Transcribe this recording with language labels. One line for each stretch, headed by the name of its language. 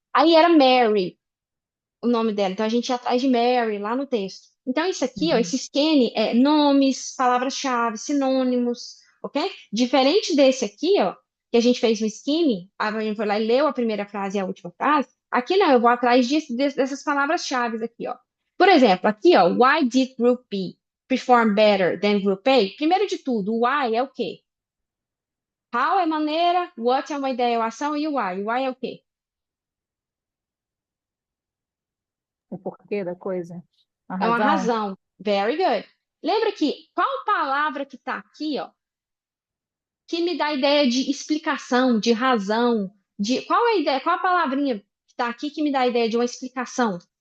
Portuguese: Aí era Mary o nome dela. Então a gente ia atrás de Mary lá no texto. Então isso aqui, ó, Uhum. esse scan é nomes, palavras-chave, sinônimos, ok? Diferente desse aqui, ó, que a gente fez no skimming, a gente foi lá e leu a primeira frase e a última frase. Aqui não, eu vou atrás dessas palavras-chave aqui, ó. Por exemplo, aqui, ó,
English: why did group B perform better than group A?
Portuguese: Primeiro de tudo, o why é o quê? How é maneira, what é uma ideia ou ação e o why. O why é o quê? O porquê da coisa. A É uma razão. razão.
English: Very good.
Portuguese: Lembra que qual palavra que está aqui, ó, que me dá ideia de explicação, de razão, de qual é a ideia, qual a palavrinha que está aqui que me dá a ideia de uma explicação?